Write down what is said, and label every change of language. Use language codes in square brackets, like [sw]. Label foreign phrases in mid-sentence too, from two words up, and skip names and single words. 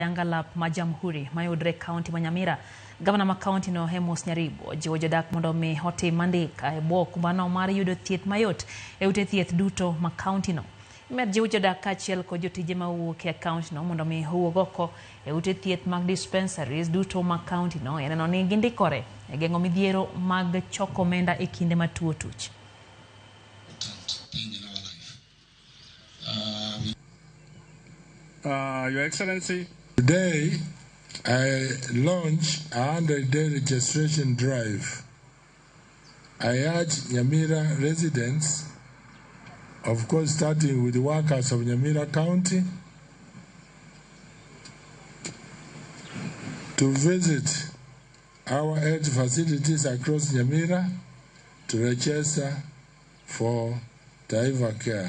[luo] Yangalap Majamhuri, Mayudre County Manyamira, Governor ma County no Hemos Nyaribo, Jiwo jodak mondo mi hote mandika e bwo kumbano mar yudo thieth mayot e ute thieth duto ma county no. Imer jiwo jodak kaachiel kod jotije mawuok e county no mondo mi owuog oko e ute thieth mag dispensaries duto ma county no e neno ni gindikore e geng'o midhiero mag choko omenda e kinde ma tuo tuch. [en] Your Excellency, today I launch a 100-day registration drive. I urge Nyamira residents, of course starting with the workers of Nyamira County, to visit our health facilities across Nyamira to register for Taiva Care.